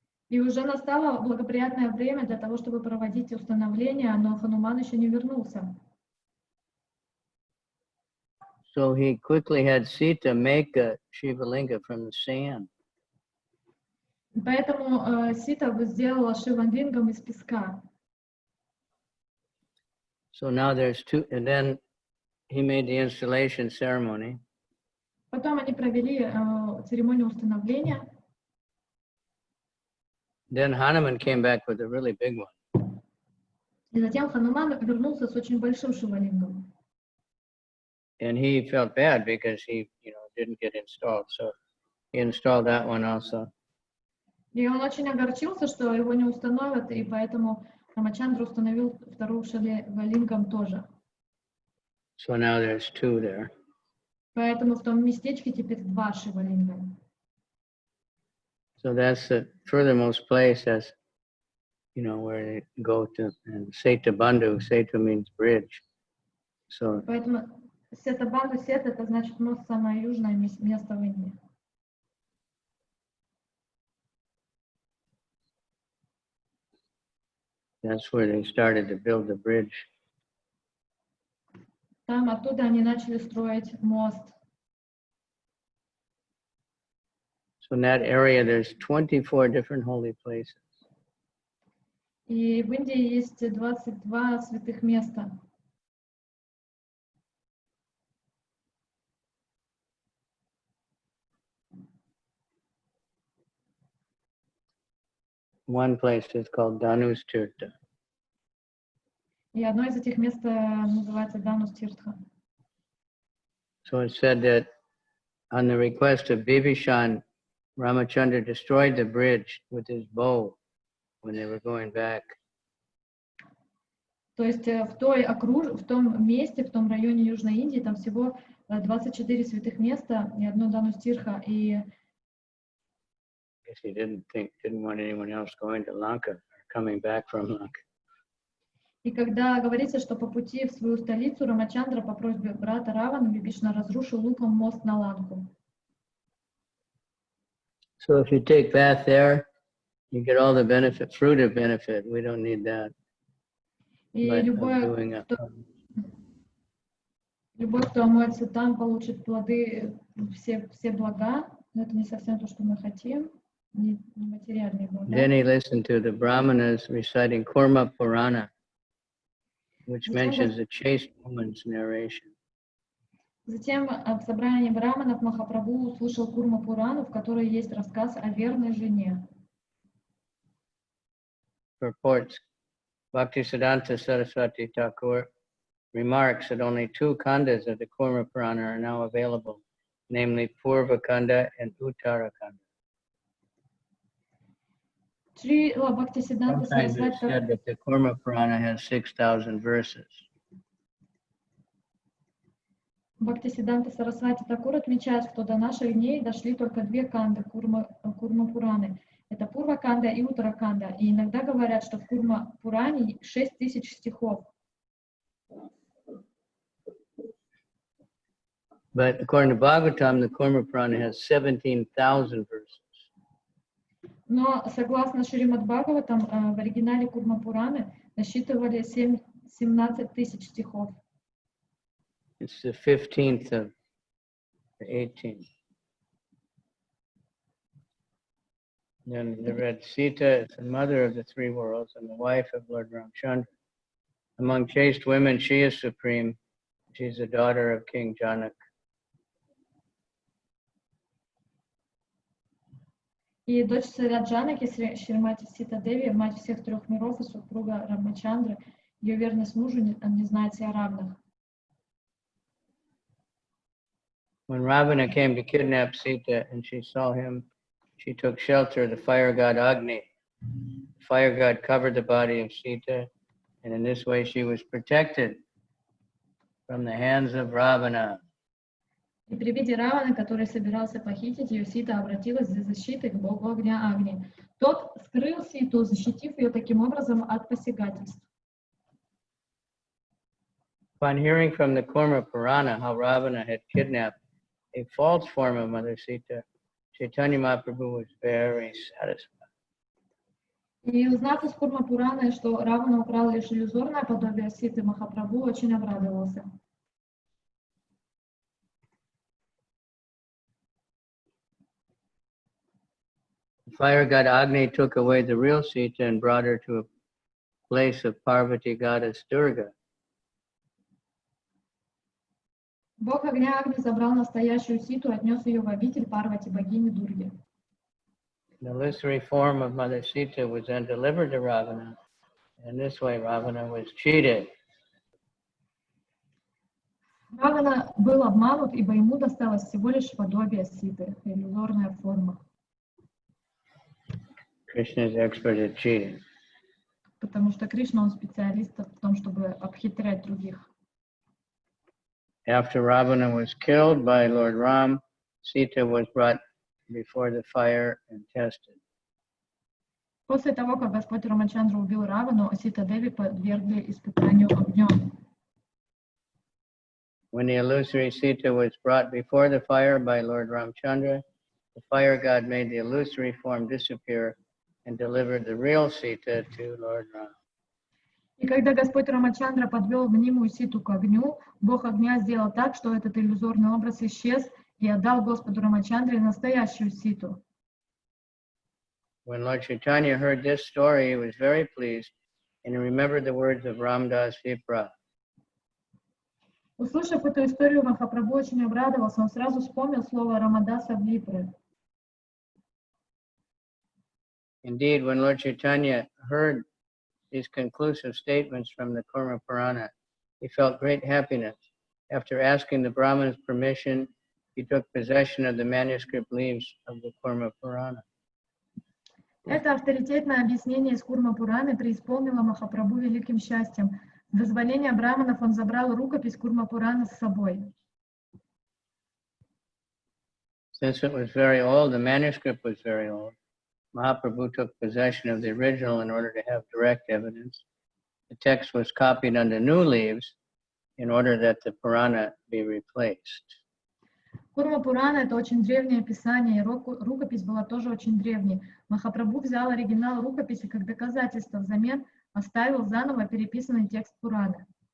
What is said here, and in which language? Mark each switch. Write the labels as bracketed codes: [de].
[ru] И уже настало благоприятное время для того, чтобы проводить установление, но Хануман еще не вернулся. [en] So he quickly had Sita make a Shiva Linga from the sand. [ru] Поэтому Сита сделала Шива-лингам из песка. [en] So now there's two, and then he made the installation ceremony. [ru] Потом они провели церемонию установления. [en] Then Hanuman came back with a really big one. [ru] И затем Хануман вернулся с очень большим Шива-лингом. [en] And he felt bad because he, didn't get installed. So he installed that one also. [ru] И он очень огорчился, что его не установят, и поэтому Рамачандра установил вторую Шива-лингам тоже. [en] So now there's two there. [ru] Поэтому в том местечке теперь два Шива-линга. [en] So that's the furthermost place, as where they go to. And Setubandhu, Setu means bridge. So [ru] Поэтому Сетабанду, Сет — это значит мост, самое южное место в Индии. [en] that's where they started to build the bridge. [ru] Там оттуда они начали строить мост. [en] So in that area, there's 24 different holy places. [ru] И в Индии есть 22 святых места. [en] One place is called Danustirtha. [ru] И одно из этих мест называется Данустиртха. [en] So it said that on the request of Bibhishan, Ramachandra destroyed the bridge with his bow when they were going back. [ru] То есть в том месте, в том районе Южной Индии, там всего 24 святых места и одно Данустирха. И [en] I guess he didn't want anyone else going to Lanka or coming back from Lanka. [ru] И когда говорится, что по пути в свою столицу Рамачандра по просьбе брата Равана Вибишна разрушил луком мост на Ланку. [en] So if you take bath there, you get all the benefit, fruit of benefit. We don't need that. [ru] И любой, кто омоется там, получит плоды, все блага, но это не совсем то, что мы хотим, не материальные блага. [en] Then he listened to the Brahmanas reciting Kurma Purana, which mentions a chaste woman's narration. [ru] Затем в собрании браманов Махапрабху услышал Курма Пурану, в которой есть рассказ о верной жене. [en] Purports Bhaktisiddhanta Saraswati Thakur remarks that only 2 khandas of the Kurma Purana are now available, namely Purva Khanda and Uttara Khanda. [ru] Шрила Бхактисиддханта [en] Sometimes it's said that the Kurma Purana has 6,000 verses. [ru] Бхактисиддханта Сарасвати Такур отмечает, что до наших дней дошли только 2 канды Курма Пураны. Это Пурва Канда и Уттара Канда. И иногда говорят, что в Курма Пуране 6000 стихов. [en] But according to Bhagavatam, the Kurma Purana has 17,000 verses. [ru] Но согласно Шримад Бхагаватам, в оригинале Курма Пураны насчитывали 17 000 стихов. [en] It's the 15th of the 18th. Then the red Sita is the mother of the 3 worlds and the wife of Lord Ramchandra. Among chaste women, she is supreme. She is the daughter of King Janak. [ru] И дочь царя Джанаки, Шримати Сита Деви, мать всех 3 миров и супруга Рамачандры, ее верность мужу не знает себе равных. [en] When Ravana came to kidnap Sita and she saw him, she took shelter of the fire god Agni. The fire god covered the body of Sita, and in this way she was protected from the hands of Ravana. [ru] И при виде Раваны, который собирался похитить ее, Сита обратилась за защитой к богу огня Агни. Тот скрыл Ситу, защитив ее таким образом от посягательств. [en] Upon hearing from the Kurma Purana how Ravana had kidnapped a false form of Mother Sita, Chaitanya Mahaprabhu was very satisfied. [ru] И узнав из Курма Пураны, что Равана украл лишь иллюзорное подобие Ситы, Махапрабху очень обрадовался. [en] The fire god Agni took away the real Sita and brought her to a place of Parvati goddess Durga. [ru] Бог огня Агни забрал настоящую Ситу и отнес ее в обитель Парвати, богини Дурги. [en] The illusory form of Mother Sita was then delivered to Ravana. In this way, Ravana was cheated. [ru] Равана был обманут, ибо ему досталось всего лишь подобие Ситы, иллюзорная форма. [en] Krishna is expert at cheating. [ru] Потому что Кришна, он специалист в том, чтобы обхитрять других. [en] After Ravana was killed by Lord Ram, Sita was brought before the fire and tested. [ru] После того, как Господь Рамачандра убил Равану, Сита Деви подвергли испытанию огнем. [en] When the illusory Sita was brought before the fire by Lord Ramchandra, the fire god made the illusory form disappear and delivered the real Sita to Lord Ram. [ru] И когда Господь Рамачандра подвел мнимую Ситу к огню, Бог огня сделал так, что этот иллюзорный образ исчез и отдал Господу Рамачандре настоящую Ситу. [en] When Lord Caitanya heard this story, he was very pleased and he remembered the words of Ramdas Vipra. [ru] Услышав эту историю, Махапрабху очень обрадовался, он сразу вспомнил слово Рамадаса Випры. [en] Indeed, when Lord Caitanya heard these conclusive statements from the Kurma Purana, he felt great happiness. After asking the Brahman's permission, he took possession of the manuscript leaves of the Kurma Purana. [ru] Это авторитетное объяснение из Курма Пураны преисполнило Махапрабху великим счастьем. С дозволения браманов он забрал рукопись Курма Пурана с собой. [en] Since it was very old, the manuscript was very old, Mahaprabhu took possession of the original in order to have direct evidence. The text was copied onto new leaves in order that the Purana be replaced. [ru] Курма Пурана — это очень древнее писание, и рукопись была тоже очень древней. Махапрабху взял оригинал рукописи как доказательство, взамен оставил заново переписанный текст Пураны.